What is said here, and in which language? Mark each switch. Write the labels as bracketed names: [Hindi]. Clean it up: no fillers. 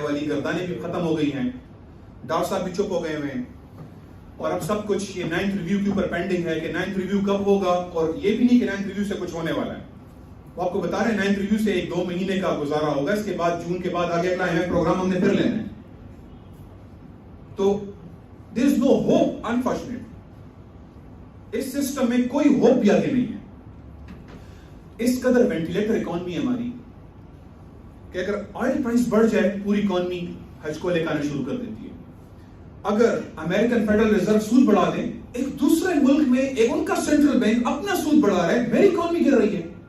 [Urdu] والی گردانیں بھی ختم ہو گئی ہیں, ڈاکٹر صاحب بھی چپ ہو گئے ہوئے ہیں, اور اب سب کچھ یہ 9th ریویو کے اوپر پینڈنگ ہے کہ 9th ریویو کب ہوگا. اور یہ بھی نہیں کہ 9th ریویو سے کچھ ہونے والا ہے. وہ آپ کو بتا رہے ہیں 9th ریویو سے 1-2 مہینے کا گزارا ہوگا, اس کے بعد جون کے بعد آگے اگلا IMF پروگرام ہم نے پھر لینا ہے. [English] تو there is no hope, unfortunately. [Urdu] اس system میں کوئی ہوپ بھی آگے نہیں ہے. اس قدر وینٹیلیٹر اکانومی ہے ہماری کہ اگر آئل پرائس بڑھ جائے پوری اکانومی حج کو لے کے آنا شروع کر دیتی ہے. اگر امریکن فیڈرل ریزرو سود بڑھا دیں, ایک دوسرے ملک میں ایک ان کا سینٹرل بینک اپنا سود بڑھا رہا ہے, میری اکانومی گر رہی ہے.